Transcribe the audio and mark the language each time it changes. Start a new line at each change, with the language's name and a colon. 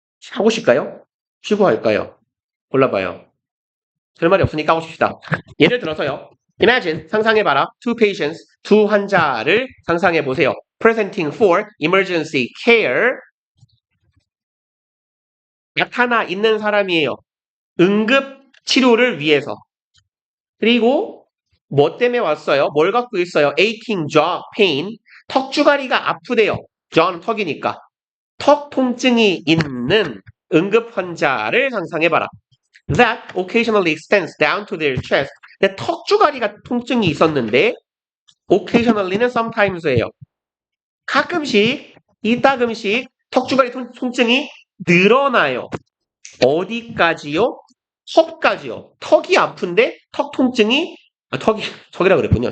Korean: 하고 싶을까요? 쉬고 할까요? 골라봐요. 별 말이 없으니까 하고 싶시다. 예를 들어서요.
English: Imagine,
Korean: 상상해봐라.
English: Two patients,
Korean: 두 환자를 상상해보세요.
English: Presenting for emergency care.
Korean: 나타나 있는 사람이에요. 응급 치료를 위해서. 그리고 뭐 때문에 왔어요? 뭘 갖고 있어요?
English: aching jaw pain.
Korean: 턱주가리가 아프대요. jaw는 턱이니까. 턱 통증이 있는 응급 환자를 상상해봐라.
English: That occasionally extends down to their chest.
Korean: 근데 턱주가리가 통증이 있었는데 occasionally는 sometimes예요. 가끔씩, 이따금씩 턱주가리 통증이 늘어나요. 어디까지요? 턱까지요. 턱이 아픈데 턱 통증이 턱이라 그랬군요.